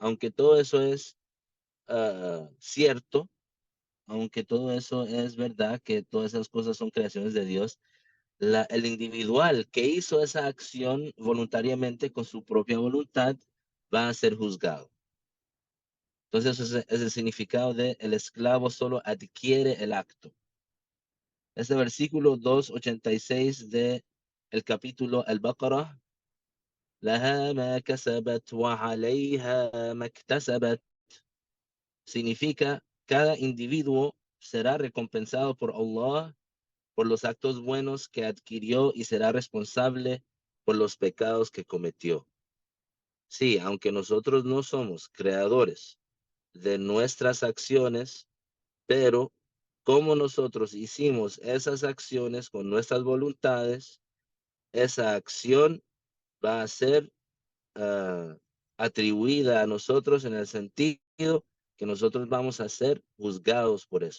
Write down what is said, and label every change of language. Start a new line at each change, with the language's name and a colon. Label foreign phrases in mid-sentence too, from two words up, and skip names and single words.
Spanish: Aunque todo eso es cierto, aunque todo eso es verdad, que todas esas cosas son creaciones de Dios, el individual que hizo esa acción voluntariamente con su propia voluntad va a ser juzgado. Entonces, ese es el significado de el esclavo solo adquiere el acto. Este versículo 286 de el capítulo Al-Baqarah,
Arabic: لها ما كسبت وعليها ما اكتسبت,
Spanish: significa cada individuo será recompensado por Allah por los actos buenos que adquirió y será responsable por los pecados que cometió. Sí, aunque nosotros no somos creadores de nuestras acciones, pero como nosotros hicimos esas acciones con nuestras voluntades, esa acción va a ser uh, atribuida a nosotros en el sentido que nosotros vamos a ser juzgados por eso.